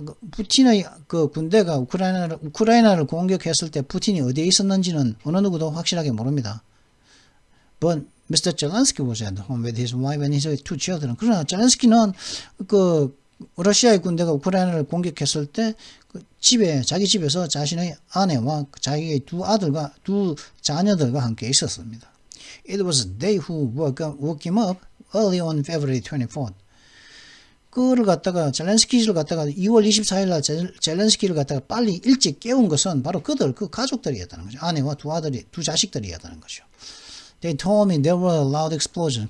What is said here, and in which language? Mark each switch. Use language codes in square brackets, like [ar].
[ko] 푸틴의 그 군대가 우크라이나를 공격했을 때 푸틴이 어디에 있었는지는 어느 누구도 확실하게 모릅니다. [en] But Mr. Zelensky was at home with his wife and his two children. [ko] 그러나 젤렌스키는 러시아의 군대가 우크라이나를 공격했을 때 자기 집에서 자신의 아내와 자기의 두 자녀들과 함께 있었습니다. [en] It was they who woke him up early on February 24th. [ko] 그를 갖다가 젤렌스키를 갖다가 2월 24일 날 젤렌스키를 갖다가 빨리 일찍 깨운 것은 바로 그 가족들이었다는 거죠. 아내와 두 자식들이었다는 거죠. [en] They told me there were a loud explosion.